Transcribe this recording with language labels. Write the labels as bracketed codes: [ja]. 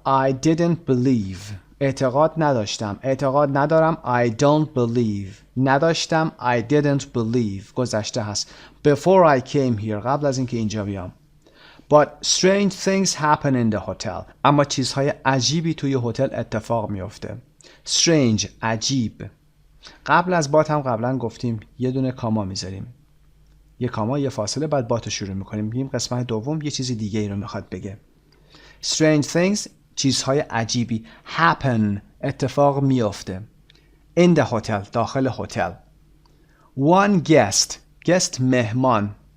[en] I didn't believe [fa] اعتقاد ندارم. [en] I don't believe [fa] نداشتم. [en] I didn't believe [fa] گذشته هست. [en] Before I came here [fa] قبل از اینکه اینجا بیام. [en] But strange things happen in the hotel. [fa] اما چیزهای عجیبی توی هتل اتفاق میفته. Strange عجیب. قبل از بات هم قبلا گفتیم یه دونه کاما میذاریم. یه کاما یه فاصله بعد بات رو شروع میکنیم. میگیم قسمت دوم یه چیز دیگه ای رو میخواد بگه. [en] Strange things [fa] چیزهای عجیبی. Happen اتفاق میفته. [en] In the hotel [fa] داخل هتل. [en] One guest مهمان.